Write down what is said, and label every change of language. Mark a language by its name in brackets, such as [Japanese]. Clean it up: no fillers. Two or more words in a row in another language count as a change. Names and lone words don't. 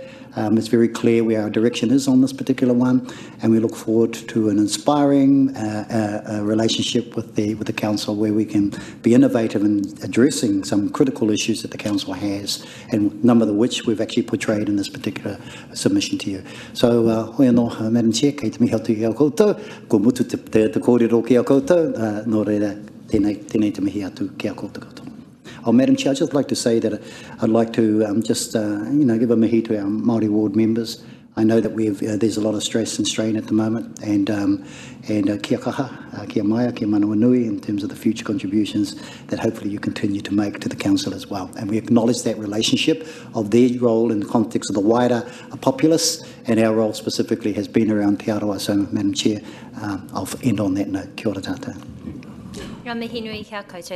[English] It's very clear where our direction is on this particular one, and we look forward to an inspiring relationship with the Council where we can be innovative in addressing some critical issues that the Council has, and a number of which we've actually portrayed in this particular submission to you. So, [Māori] hoi anō, [English] Madam Chair, [Māori] kei te mihi atu i au koutou, ko mutu te kōrero ki au koutou, nō reira, tēnei te mihi atu ki au koutou koutou. [English] Oh, Madam Chair, I'd just like to say that I'd like to give a mihi to our Māori ward members. I know that there's a lot of stress and strain at the moment, and [Māori] kia kaha, kia maia, kia manawa nui, [English] in terms of the future contributions that hopefully you continue to make to the council as well. And we acknowledge that relationship of their role in the context of the wider populace, and our role specifically has been around Te Arawa. So, Madam Chair, I'll end on that note. [Māori] Kia ora tātou. Ngā mihi nui kia koutou.